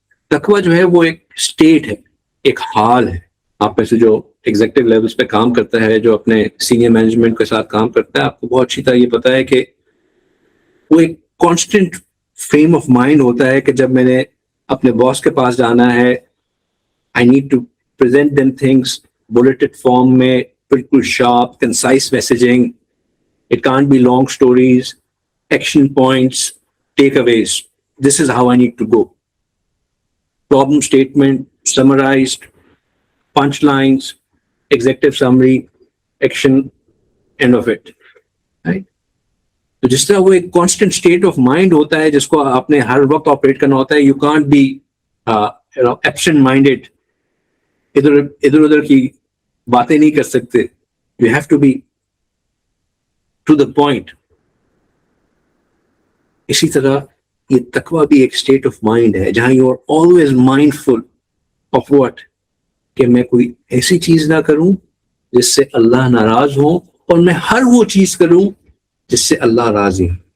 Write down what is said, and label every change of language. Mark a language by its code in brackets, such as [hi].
[ur] تقویٰ جو ہے وہ ایک اسٹیٹ ہے, ایک حال ہے. آپ میں سے جو ایگزیکٹو لیولز پہ کام کرتا ہے, جو اپنے سینئر مینجمنٹ کے ساتھ کام کرتا ہے, آپ کو بہت اچھی طرح یہ پتا ہے کہ وہ ایک کانسٹنٹ فریم آف مائنڈ ہوتا ہے کہ جب میں نے اپنے باس کے پاس جانا ہے, [en] I need to present them things bulleted form [ur] میں, بالکل [en] Sharp concise messaging. It can't be long stories, action points, takeaways. This is how I need to go. Problem statement, summarized, punchlines, executive summary, action, end of it. Right? [ur] تو جس طرح وہ ایک [en] constant state of mind [ur] ہوتا ہے جس کو آپ نے ہر وقت آپریٹ کرنا ہوتا ہے. [en] You can't be absent-minded. [ur] ادھر ادھر کی باتیں نہیں کر سکتے. [en] You have to be to the point. [ur] اسی طرح یہ تقویٰ بھی ایک اسٹیٹ آف مائنڈ ہے جہاں [en] you are always mindful of what, [ur] کہ میں کوئی ایسی چیز نہ کروں جس سے اللہ ناراض ہو, اور میں ہر وہ چیز کروں جس سے اللہ راضی ہو.